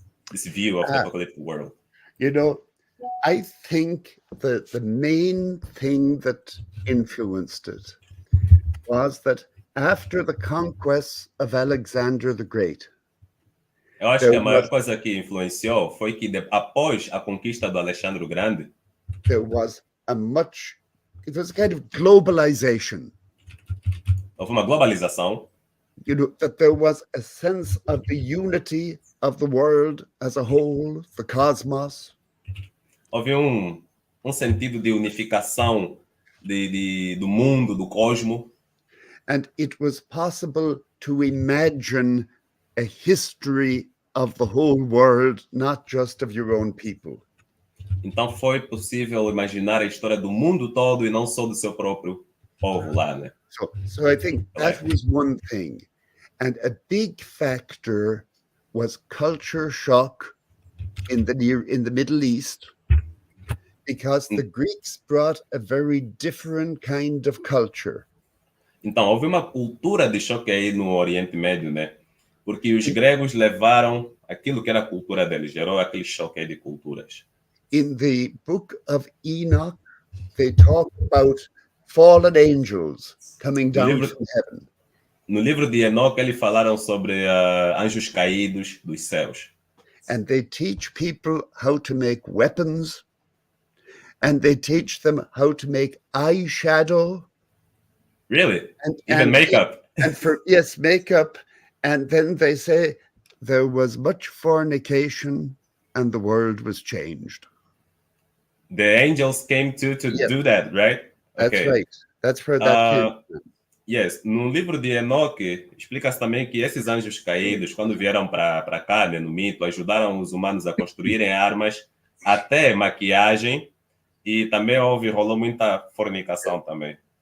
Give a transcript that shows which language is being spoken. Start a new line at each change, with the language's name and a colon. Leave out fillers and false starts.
English: This view of the apocalyptic world? I think that the main thing that influenced it was that after the conquests of Alexander the Great,
Portuguese: Eu acho
English: There
Portuguese: que a maior
English: was-
Portuguese: coisa que influenciou foi que após a conquista do Alexandre o Grande,
English: There was it was a kind of globalization,
Portuguese: houve uma globalização,
English: that there was a sense of the unity of the world as a whole, the cosmos,
Portuguese: houve um sentido de unificação do mundo, do cosmo,
English: and it was possible to imagine a history of the whole world, not just of your own people.
Portuguese: então foi possível imaginar a história do mundo todo e não só do seu próprio povo lá, né?
English: So I think that was one thing. And a big factor was culture shock in the Middle East, because the Greeks brought a very different kind of culture.
Portuguese: Então, houve uma cultura de choque aí no Oriente Médio, né? Porque os gregos levaram aquilo que era a cultura deles, gerou aquele choque aí de culturas.
English: In the book of Enoch, they talk about fallen angels coming down from heaven.
Portuguese: No livro de Enoque, eles falaram sobre anjos caídos dos céus.
English: And they teach people how to make weapons, and they teach them how to make eyeshadow. Really? Even makeup? And yes, makeup. And then they say there was much fornication and the world was changed. The angels came to do that, right? That's right. That's where that came from.
Portuguese: Yes, no livro de Enoque, explica-se também que esses anjos caídos, quando vieram para cá, né, no mito, ajudaram os humanos a construírem armas, até maquiagem, e também rolou muita fornicação também.